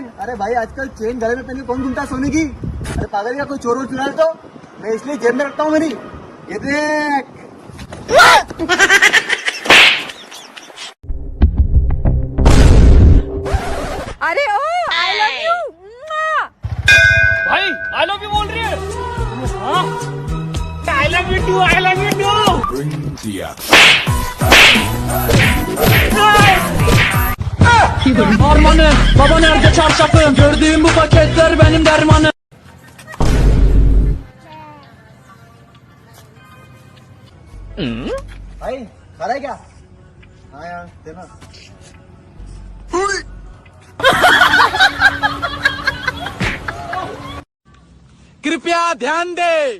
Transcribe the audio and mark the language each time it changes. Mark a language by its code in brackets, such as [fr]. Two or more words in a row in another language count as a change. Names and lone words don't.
[hi] अरे भाई आजकल चेन गले में पहने कौन घूमता सोने की? अरे पागल, क्या कोई चोर वोर चुरा ले तो? मैं इसलिए जेब में रखता हूँ मेरी। ये देख। अरे ओ, [en] I love you. [hi] भाई [en] I love you [hi] बोल रही है? [en] I love you too, I love you too. [tr] Armanı, baba nerede çarşafım? Gördüğüm bu paketler benim dermanım. [hi] भाई खा रहा है क्या? हाँ यार देना। कृपया ध्यान दे।